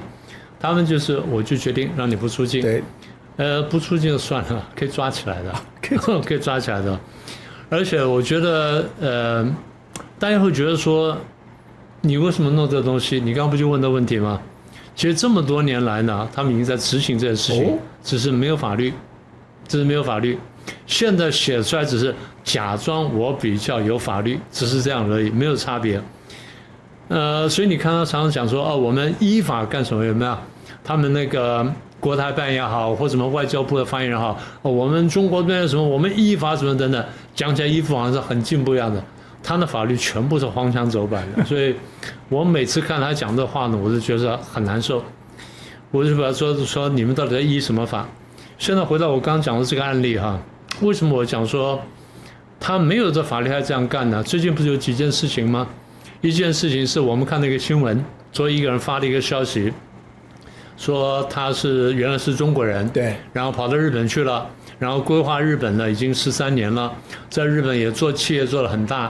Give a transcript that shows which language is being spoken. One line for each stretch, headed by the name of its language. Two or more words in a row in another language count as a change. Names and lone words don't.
Chinese: 他們就是我就決定讓你不出境。對，不出境就算了，可以抓起來的，可以抓起來的。而且我覺得，大家會覺得說，你為什麼弄這個東西？你剛剛不就問的問題嗎？其實這麼多年來呢，他們已經在執行這件事情，只是沒有法律，只是沒有法律。現在寫出來只是假裝我比較有法律，只是這樣而已，沒有差別。所以你看他常常講說，我們依法幹什麼？有沒有？他們那個國台辦也好，或什麼外交部的發言人也好，我們中國這邊什麼，我們依法什麼等等，講起來一副好像是很進步一樣的。他的法律全部是荒腔走板的，所以我每次看他講這話呢，我就覺得很難受。我就把他說你們到底在依什麼法？現在回到我剛剛講的這個案例哈，為什麼我講說他沒有這法律還這樣幹呢？最近不是有幾件事情嗎？一件事情是我們看那個新聞，昨天一個人發了一個消息，說他原來是中國人，對，然後跑到日本去了，然後規劃日本呢已經13年了，在日本也做企業做得很大。